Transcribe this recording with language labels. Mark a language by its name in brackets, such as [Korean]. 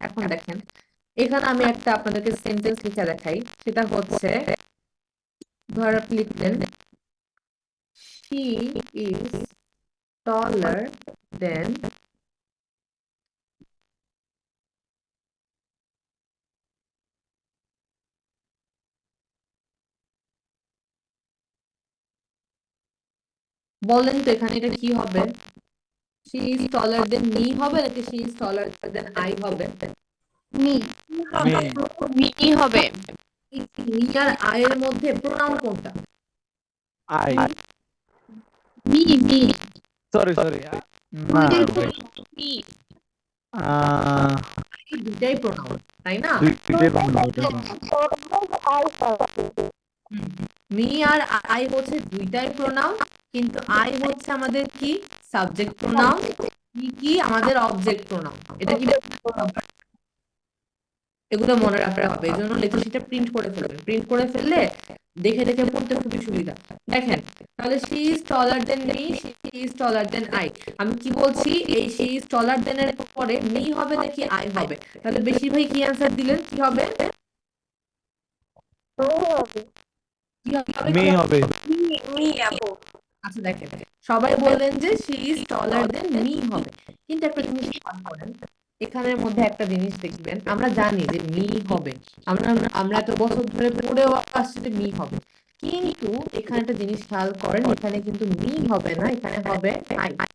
[Bangla] এখন দেখেন এখানে আমি একটা আপনাদেরকে সেন্টেন্স লিখে দেখাই, সেটা হচ্ছে ধর আপনি লিখলেন [English] she is taller than [Bangla] বলেন তো এখানে এটা কি হবে? [English] she is taller than me [Bangla] হবে নাকি [English] she is taller than I [Bangla] হবে? [English] me [Bangla] মি হবে। মি আর I এর মধ্যে প্রোনাউন কোনটা? [English] I me me [Bangla] সরি না [English] Me. [Bangla] এই দুটাই প্রোনাউন, তাই না? দুইটাই বানানো ওটা মি আর I হচ্ছে দুইটাই প্রোনাউন, কিন্তু I হচ্ছে আমাদের কি সাবজেক্ট প্রোনাউন, মি কি আমাদের অবজেক্ট প্রোনাউন। এটা কি এগুলো মনে রাখতে হবে, এই জন্য লেখাটা প্রিন্ট করে ফেলবেন। প্রিন্ট করে ফেললে দেখে দেখে পড়তে খুবই সুবিধা। দেখেন তাহলে [English] she is taller than me, she is taller than I। [Bangla] আমি কি বলছি, এই [English] she is taller than [Bangla] এর পরে me হবে নাকি I হবে? তাহলে বেশিরভাগ কি অ্যান্সার দিলেন? কি হবে? কি হবে? মেয়ে হবে মি আপু। আচ্ছা দেখেন সবাই বললেন যে [English] she is taller than me [Bangla] হবে, কিন্তু একটা জিনিস খেয়াল করেন, এখানের মধ্যে একটা জিনিস দেখবেন, আমরা জানি যে মি হবে, আমরা আমরা এত বছর ধরে পড়েও আসছি যে মি হবে, কিন্তু এখানে একটা জিনিস খেয়াল করেন, এখানে কিন্তু মি হবে না, এখানে হবে আই।